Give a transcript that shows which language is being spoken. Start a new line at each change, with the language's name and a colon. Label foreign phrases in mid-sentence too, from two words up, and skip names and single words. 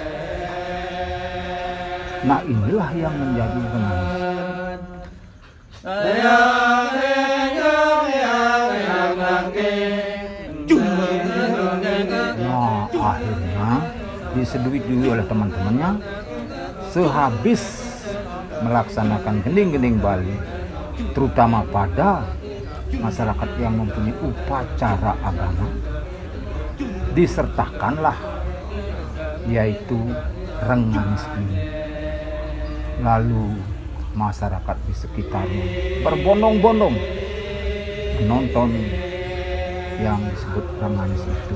Indonesian: Nah, inilah yang menjadi Renganis. Nah, akhirnya disetujui oleh teman-temannya. Sehabis melaksanakan gending-gending Bali, terutama pada masyarakat yang mempunyai upacara agama, disertakanlah yaitu Renganis ini. Lalu masyarakat di sekitarnya berbondong-bondong menonton yang disebut Renganis itu.